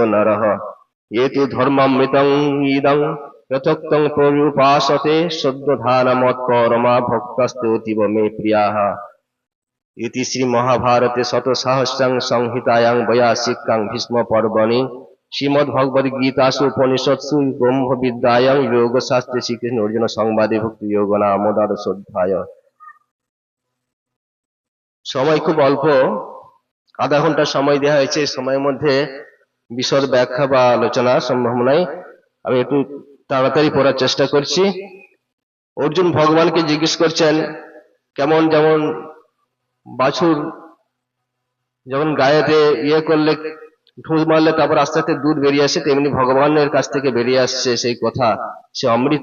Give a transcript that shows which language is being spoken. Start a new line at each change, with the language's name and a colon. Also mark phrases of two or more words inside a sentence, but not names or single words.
Sanskrit: नरः ये तु धर्ममृतं इदं यथोक्तं पर्युपासते सद्वधानमत्परमा भक्तस्तोतीव मे प्रियाः इति श्री महाभारते शतसहस्रां संहितायां वैयासिकां भीष्म पर्वणि श्रीमद्भगवद्गीतासु उपनिषत्सु ब्रह्मविद्यायां योगशास्त्रे श्रीकृष्ण अर्जुन संवादे भक्ति योग नाम দ্বাদশোধ্যায়।
Bangla: সময় খুব অল্প, আধা ঘন্টা সময় দেওয়া হয়েছে। সময়ের মধ্যে বিশদ ব্যাখ্যা বা আলোচনা সম্ভব নয়। আমি একটু তাড়াতাড়ি পড়ার চেষ্টা করছি। অর্জুন ভগবানকে জিজ্ঞেস করছেন, কেমন যেমন বাছুর যখন গায়েতে ইয়ে করলে ঢুস মারলে তারপর আস্তে আস্তে দুধ বেরিয়ে আসে, তেমনি ভগবানের কাছ থেকে বেরিয়ে আসছে সেই কথা, সে অমৃত।